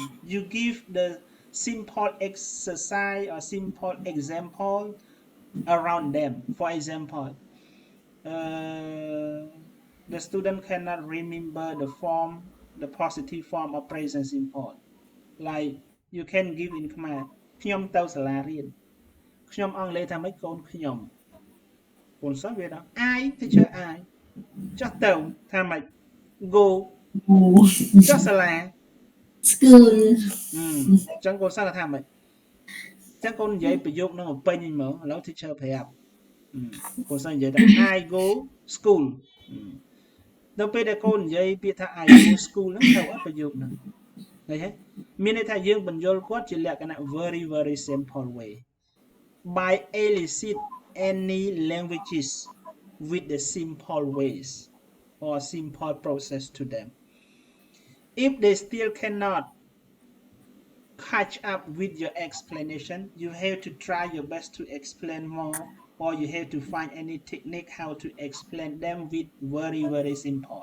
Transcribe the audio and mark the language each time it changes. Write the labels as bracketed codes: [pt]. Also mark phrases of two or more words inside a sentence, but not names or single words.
[en] You give the simple exercise or simple example around them. For example, the student cannot remember the form, the positive form of present simple. Like you can give in command [km] ខ្ញុំទៅសាលារៀនខ្ញុំអង់គ្លេសថាម៉េចកូនខ្ញុំកូនសិស្សវាថា [en] I teacher I [km] ចុះទៅថាម៉េច go ចុះសាលា [en] school [km] ចឹងកូនសិស្សថាម៉េចចឹងកូននិយាយប្រយោគនឹងពេញវិញមកឥឡូវ teacher ប្រាប់កូនសិស្សនិយាយថា [en] I go school [km] ដល់ពេលដែលកូននិយាយពាក្យថា [en] I go school [km] ហ្នឹងទៅអត់ប្រយោគហ្នឹងឃើញទេមានន័យថាយើងបញ្យល់គាត់ជាលក្ខណៈ [en] very very simple way by elicit any languages with the simple ways or simple process to them. If they still cannot catch up with your explanation, you have to try your best to explain more, or you have to find any technique how to explain them with very very simple.